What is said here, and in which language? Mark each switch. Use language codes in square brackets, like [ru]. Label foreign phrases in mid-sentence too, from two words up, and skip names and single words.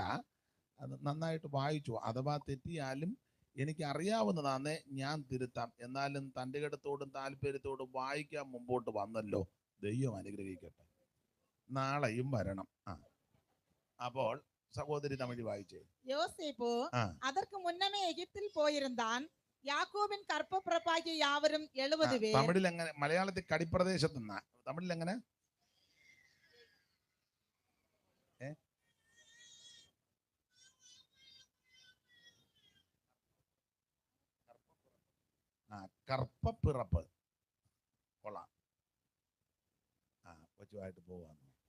[ml] അത് നന്നായിട്ട് വായിച്ചു. അഥവാ തെറ്റിയാലും എനിക്ക് അറിയാവുന്നതാണേ ഞാൻ തിരുത്താം. എന്നാലും തൻ്റെ ഇടത്തോടും താല്പര്യത്തോടും വായിക്കാൻ മുമ്പോട്ട് വന്നല്ലോ. ദൈവം അനുഗ്രഹിക്കട്ടെ. നാളെയും വരണം. അപ്പോൾ സഹോദരി തമിഴ് വായിച്ചേ. [ta] யோசேப்பு அதற்கு முன்னமே எகிப்தில் போயிருந்தான். யாக்கோபின் கற்பப்பிறப்பாகிய யாவரும் 70 பேர். [ml] തമിഴിൽ എങ്ങനെ? മലയാളത്തിൽ കടിപ്രദേശത്ത് നിന്നാ. തമിഴിൽ എങ്ങനെ? കർപ്പപ്പിറപ്പ്. കൊള്ളാം. കൊച്ചുമായിട്ട് പോവാന്ന്.